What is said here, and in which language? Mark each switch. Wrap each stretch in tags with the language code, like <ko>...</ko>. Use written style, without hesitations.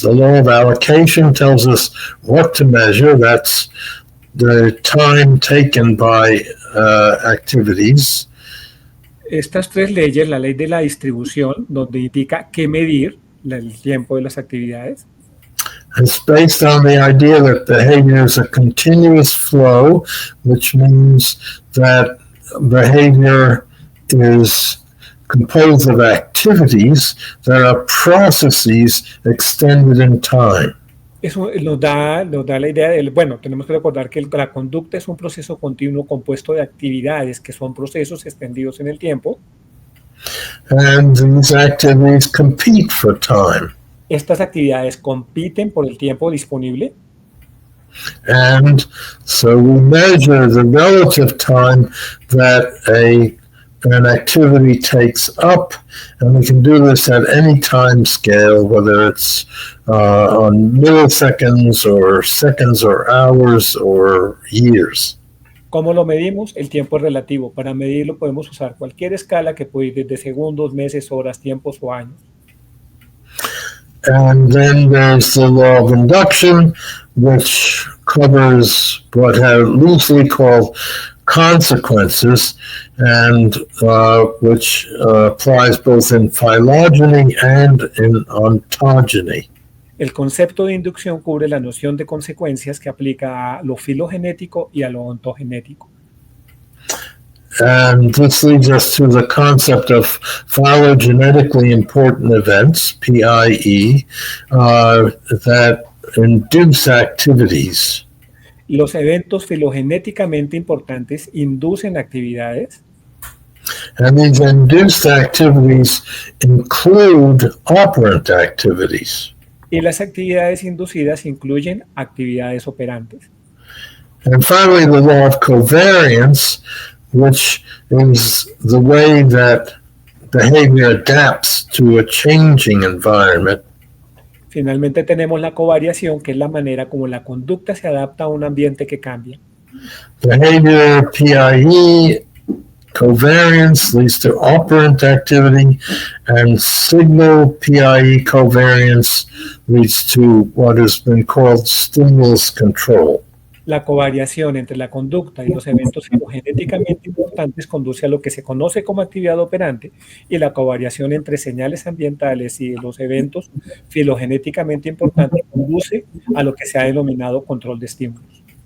<en>The law of allocation tells us what to measure. That's the time taken by activities.</en> <es>Estas tres leyes, la ley de la distribución, donde indica qué medir el tiempo de las actividades.</es> <en>It's based on the idea that behavior is a continuous flow, which means that behavior is composed of activities that are processes extended in time.</en> <es>Eso nos da la idea de, bueno, tenemos que recordar que la conducta es un proceso continuo compuesto de actividades que son procesos extendidos en el tiempo.</es> <en>And these activities compete for time.</en> <es>Estas actividades compiten por el tiempo disponible.</es> <en>And so we measure the relative time that an activity takes up, and we can do this at any time scale, whether it's on milliseconds or seconds or hours or years.</en> <es>¿Cómo lo medimos? El tiempo es relativo. Para medirlo podemos usar cualquier escala que puede ir desde segundos, meses, horas, tiempos o años.</es> <en>And then there's the law of induction, which covers what are loosely called consequences, and which applies both in phylogeny and in ontogeny.</en> <es>El concepto de inducción cubre la noción de consecuencias que aplica a lo filogenético y a lo ontogenético.</es> <en>And this leads us to the concept of phylogenetically important events, PIE, that induce activities.</en> <es>Los eventos filogenéticamente importantes inducen actividades.</es> <en>And these induced activities include operant activities.</en> <es>Y las actividades inducidas incluyen actividades operantes.</es> <en>And finally, the law of covariance, which is the way that behavior adapts to a changing environment.</en> <es>Finalmente tenemos la covariación, que es la manera como la conducta se adapta a un ambiente que cambia.</es> <en>Behavior PIE covariance leads to operant activity, and signal PIE covariance leads to what has been called stimulus control.</en> <es>La covariación entre la conducta y los eventos filogenéticamente importantes conduce a lo que se conoce como actividad operante, y la covariación entre señales ambientales y los eventos filogenéticamente importantes conduce a lo que se ha denominado control de estímulos.</es>